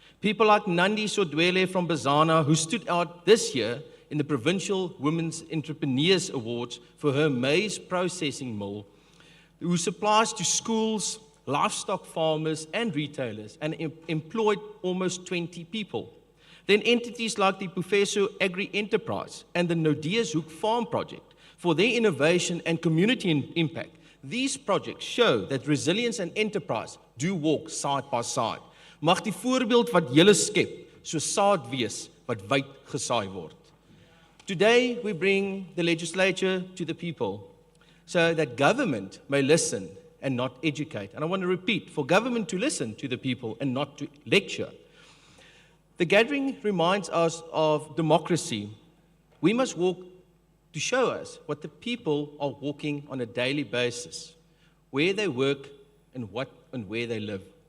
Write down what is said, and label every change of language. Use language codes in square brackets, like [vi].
[en] People like Nandi Sodwele from Bazana, who stood out this year in the Provincial Women's Entrepreneurs Awards for her maize processing mill, who supplies to schools, livestock farmers and retailers and employed almost 20 people. Then entities like the Bufeso Agri Enterprise and the Nodeas Hoek Farm Project for their innovation and community impact. These projects show that resilience and enterprise do walk side by side. [af] Mag die voorbeeld wat julle skep, so saad wees wat wyd gesaai word. [en] Today we bring the legislature to the people so that government may listen and not educate. And I want to repeat, for government to listen to the people and not to lecture. The gathering reminds us of democracy. We must walk to show us what the people are walking on a daily basis, where they work and what and where they live.